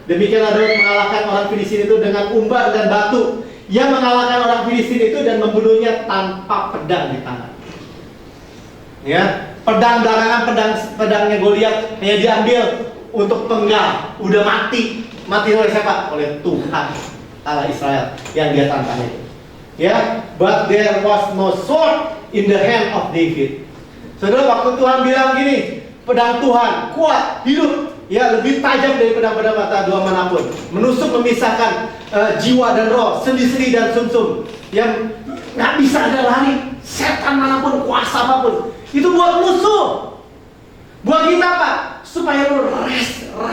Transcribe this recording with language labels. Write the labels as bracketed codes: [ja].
[id] Demikianlah Daud mengalahkan orang Filistin itu dengan umban dan batu. Ia mengalahkan orang Filistin itu dan membunuhnya tanpa pedang di tangan. Ya, pedang belakangan pedangnya Goliat hanya diambil untuk penggal, udah mati oleh siapa? Oleh Tuhan Allah Israel yang dia tantang itu. [en] Ya, but there was no sword in the hand of David. [id] Saudara, waktu Tuhan bilang gini, pedang Tuhan kuat, hidup, ya lebih tajam dari pedang-pedang mata dua manapun, menusuk memisahkan jiwa dan roh, sendi-sendi dan sumsum, yang nggak bisa ada lari, setan manapun, kuasa apapun. Itu buat musuh. Buat kita apa? Supaya lu rest.